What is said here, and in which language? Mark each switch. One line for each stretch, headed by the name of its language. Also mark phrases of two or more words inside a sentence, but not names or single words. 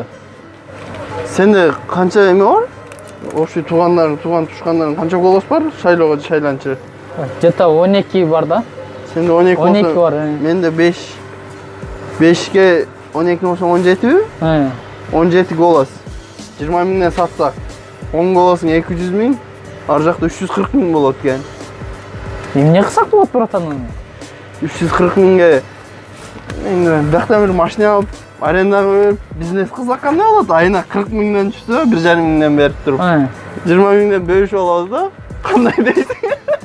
Kazakh: Сенде қанша эме бар? Общий туған тушкандарын қанша голос бар?
Kyrgyz: Шайлоого шайланчы. Где-то 12 бар да? Сенде 12 болса, 12 бар. менде 5. 5ке 12 болса 17 бі? 17 голос. 20 000ден сатсақ, 10 голосың 200 000, ар жақта 340 000 болот экен. Эмне кылсак болот, братан? 340 000ге бияктан бир машина алып, арендага берип, бизнес кылсак кандай болот? Айына 40 000ден түшсө, 1,5 миңден берип туруп. 20 000ден бөлүшүп алабыз да? Кандай дейсиң?